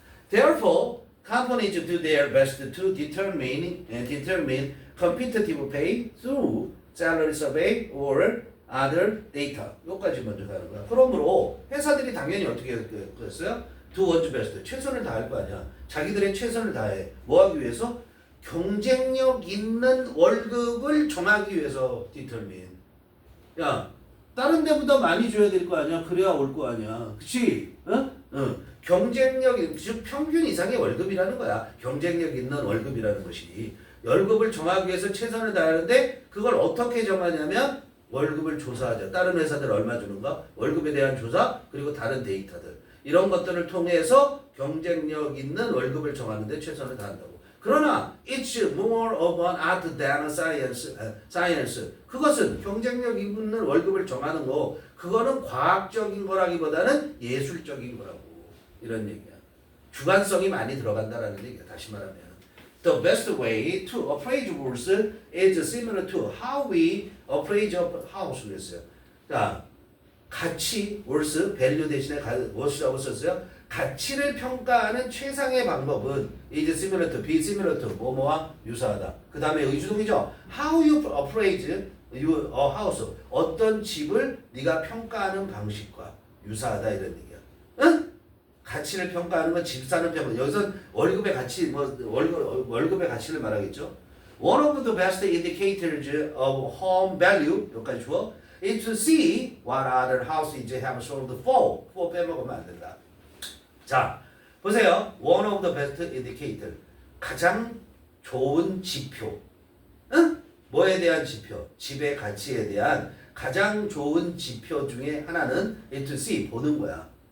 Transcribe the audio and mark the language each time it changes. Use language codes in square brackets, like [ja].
[en] Therefore, companies do their best to determine competitive pay through salary survey or other data. [ko] 여기까지 먼저 가는 거야. 그러므로 회사들이 당연히 어떻게 그랬어요? [en] do one's best. [ko] 최선을 다할 거 아니야. 자기들의 최선을 다해. 뭐 하기 위해서? 경쟁력 있는 월급을 정하기 위해서 determine. 야, 다른 데보다 많이 줘야 될 거 아니야. 그래야 올 거 아니야. 그치? 어? 경쟁력, 즉 평균 이상의 월급이라는 거야. 경쟁력 있는 월급이라는 것이. 월급을 정하기 위해서 최선을 다하는데 그걸 어떻게 정하냐면 월급을 조사하죠. 다른 회사들 얼마 주는가? 월급에 대한 조사 그리고 다른 데이터들. 이런 것들을 통해서 경쟁력 있는 월급을 정하는데 최선을 다한다고. 그러나 [en] it's more of an art than a science. [ko] 그것은 경쟁력 있는 월급을 정하는 거 그거는 과학적인 거라기보다는 예술적인 거라고. 이런 얘기야. 주관성이 많이 들어간다라는 얘기야. 다시 말하면 [en] the best way to appraise worth is similar to how we appraise a house. [ko] 그랬어요. 자, 가치, worth, value 대신에 worth라고 썼어요. 가치를 평가하는 최상의 방법은 [en] is similar to, be similar to, [ko] 뭐뭐와 유사하다. 그 다음에 의주동이죠. [en] How you appraise a house. [ko] 어떤 집을 네가 평가하는 방식과 유사하다 이런 얘기야. 응? 가치를 평가하는 건 집 사는 평가. 여기서 월급의 가치, 월급의 가치를 말하겠죠. [en] One of the best indicators of home value [ko] 여기까지 주어. [en] is to see what other houses have sold for. [ko] for 빼먹으면 안 된다. 자, 보세요. [en] One of the best indicator. [ko] 가장 좋은 지표. 응? 뭐에 대한 지표? 집의 가치에 대한 가장 좋은 지표 중에 하나는 [en] is to see. [ko] 보는 거야.